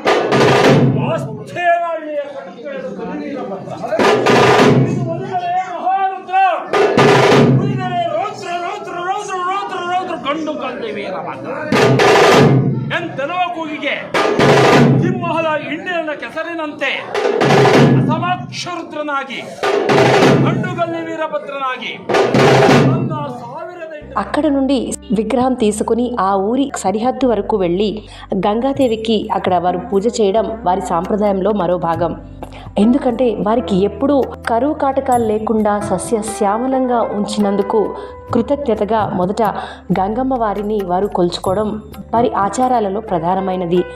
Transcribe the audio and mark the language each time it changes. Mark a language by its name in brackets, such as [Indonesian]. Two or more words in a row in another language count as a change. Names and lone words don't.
[Kannada] ಗಂಡು ಕಂದೆ ವೀರಭದ್ರ ಎಂತೆನೋ ಕೂಗಿಗೆ ಸಿಂಹದ ಹಿಂಡಿನ ಕೆಸರಿನಂತೆ ಅಸಮಾಕ್ಷರುದ್ರನಾಗಿ ಗಂಡುಗಲ್ಲಿ ವೀರಭದ್ರನಾಗಿ [Telugu] అక్కడ నుండి విగ్రహం తీసుకుని ఆ ఊరి సరిహద్దు వరకు వెళ్ళి గంగాదేవికి అక్కడ వారు పూజ చేయడం వారి సాంప్రదాయంలో మరో భాగం. ఎందుకంటే వారికి ఎప్పుడూ కరువు కాటకాలు లేకుండా సస్యశ్యామలంగా ఉంచినందుకు కృతజ్ఞతగా మొదట గంగమ్మ వారిని వారు కొలుచుకోవడం వారి ఆచారాలలో ప్రధానమైనది.